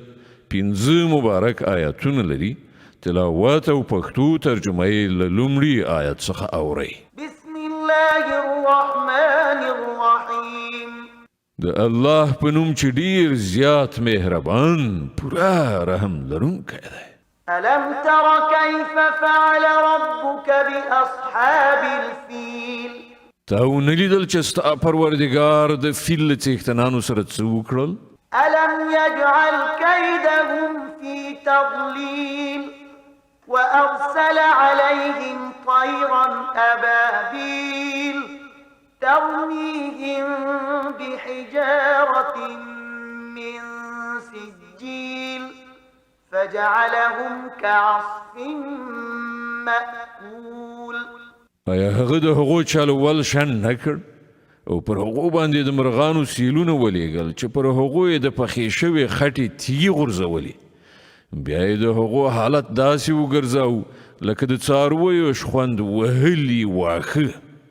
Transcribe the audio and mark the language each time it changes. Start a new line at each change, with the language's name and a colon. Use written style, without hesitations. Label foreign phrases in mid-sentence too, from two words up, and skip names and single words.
Pashto: 15 مبارک آیاتونه لري. تلاوت او پښتو ترجمه یې له لومړي آیت څخه اورئ.
Arabic: بسم الله الرحمن الرحیم.
Pashto: د الله په نوم چې ډیر زیات مهربان پورا رحم لرونکی دی.
Arabic: ألم تر كيف فعل ربك بأصحاب الفيل؟
Pashto: تا ونه لیدل چې ستا پروردګار د فیل له څښتنانو سره څه وکړل؟
Arabic: ألم يجعل كيدهم في تضليل وأرسل عليهم طيرا أبابيل ترميهم بحجارة من سجيل فجعلهم كعصف مأكول.
Pashto: آیا هغه د هغو چلول شن نه کړ او پر هغو باندې د مرغانو سیلونه ولیږل چې پر هغو یې د پخې شوې خټې تیږې غورځولې؟ بیا یې د هغو حالت داسې وګرځاو لکه د څارویو شخوند وهلي واښه.